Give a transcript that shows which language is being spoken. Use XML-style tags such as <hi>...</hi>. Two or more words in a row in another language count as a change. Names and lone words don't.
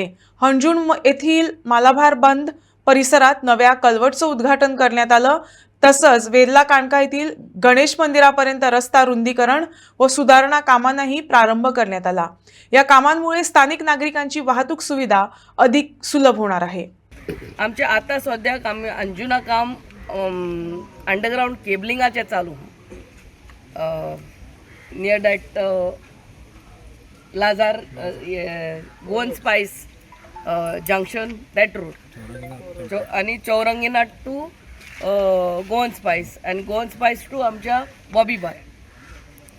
<mr>हंजूण येथील मालाभार बंद परिसरात नव्या कल्वर्टचं उद्घाटन करण्यात आलं। तसंच वेल्ला कांडका येथील गणेश मंदिरापर्यंत रस्ता रुंदीकरण व सुधारणा कामांनाही प्रारंभ करण्यात आला। या कामांमुळे स्थानिक नागरिकांची वाहतूक सुविधा अधिक सुलभ होणार आहे।</mr> <kok>आमचे आता सध्या काम अंजुना काम</kok> <en>underground cablingाचे</en> <kok>चालू</kok> <en>near that</en> <kok>लाजार गोवन स्पाइस जंक्शन</kok> <en>that road</en> <kok>आणि चौरंगीनाथ टू गोवन स्पाइस आणि गोवन स्पाइस टू आमच्या बॉबी बार।</kok>